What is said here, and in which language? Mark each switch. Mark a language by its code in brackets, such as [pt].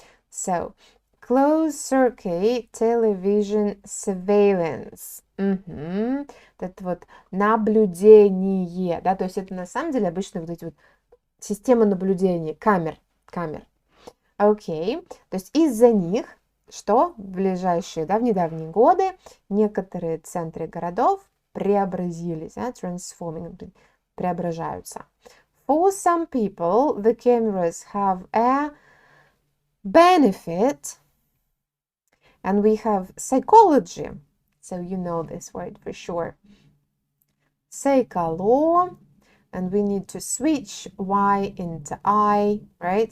[en] So closed circuit television surveillance. [ru] Это вот наблюдение, да, то есть это на самом деле обычно вот эти вот системы наблюдения, камер. Окей, то есть из-за них, что в ближайшие, да, в недавние годы некоторые центры городов преобразились, transforming, преображаются. [en] For some people, the cameras have a benefit, and we have psychology, so you know this word for sure. Psycholo, and we need to switch Y into I, right?